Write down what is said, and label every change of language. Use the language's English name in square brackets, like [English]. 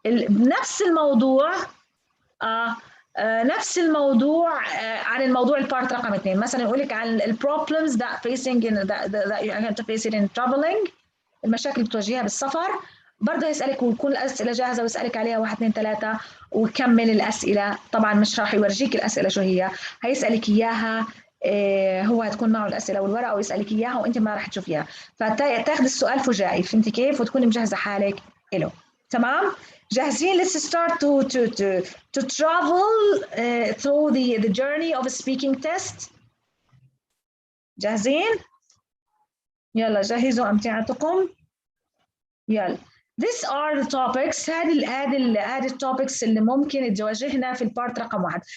[Arabic] نفس الموضوع نفس الموضوع عن الموضوع البارت رقم 2. مثلا يقول لك عن البروبلمز [English] that facing in that you're going to face it in traveling، [Arabic] المشاكل اللي بتواجهها بالسفر. برضه يسألك ويكون الأسئلة جاهزة ويسألك عليها 1 2 3 ويكمل الأسئلة. طبعا مش راح يورجيك الأسئلة شو هي، هيسألك إياها، هو هتكون معه الأسئلة والورقة ويسألك إياها وأنت ما راح تشوفيها، فتاخذ السؤال فجائي. فهمتي كيف؟ وتكوني مجهزة حالك له. تمام؟ جاهزين؟ [English] Let's start to travel through the journey of a speaking test. [Arabic] جاهزين؟ يلا جهزوا أمتعتكم. يلا. [English] These are the topics. [Arabic] هذه التوبكس اللي ممكن تواجهنا في البارت رقم 1.